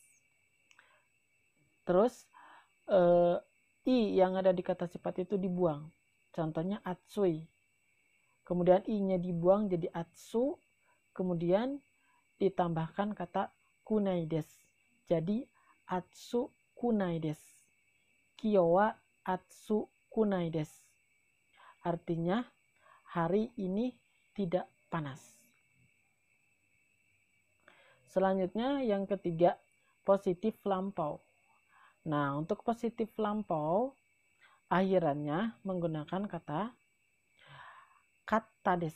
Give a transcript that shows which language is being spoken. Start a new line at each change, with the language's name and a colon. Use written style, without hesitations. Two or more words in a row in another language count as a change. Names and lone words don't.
Indonesian: Terus i yang ada di kata sifat itu dibuang. Contohnya atsui. Kemudian i-nya dibuang jadi atsu. Kemudian ditambahkan kata
Japanese: くないです. Jadi 暑くないです. 今日は暑くないです.
Indonesian: Artinya hari ini tidak panas. Selanjutnya yang ketiga, positif lampau. Nah, untuk positif lampau akhirannya menggunakan kata kattades.